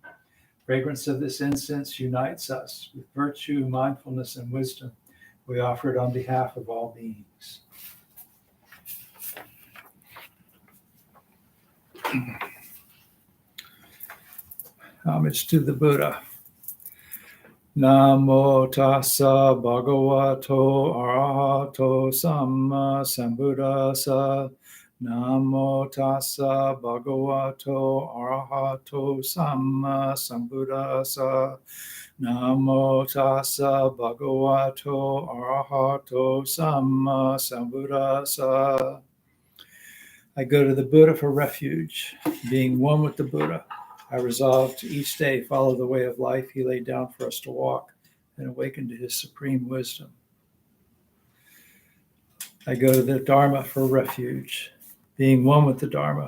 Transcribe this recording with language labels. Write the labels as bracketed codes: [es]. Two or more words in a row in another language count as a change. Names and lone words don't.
[en] Fragrance of this incense unites us with virtue, mindfulness, and wisdom. We offer it on behalf of all beings. Homage to the Buddha. [pi] Namo tassa bhagavato arahato samma sambuddhassa. Namo tassa bhagavato arahato samma sambuddhassa. Namo tassa bhagavato arahato samma sambuddhassa. [en] I go to the Buddha for refuge, being one with the Buddha. I resolve to each day follow the way of life he laid down for us to walk and awaken to his supreme wisdom. I go to the Dharma for refuge, being one with the Dharma.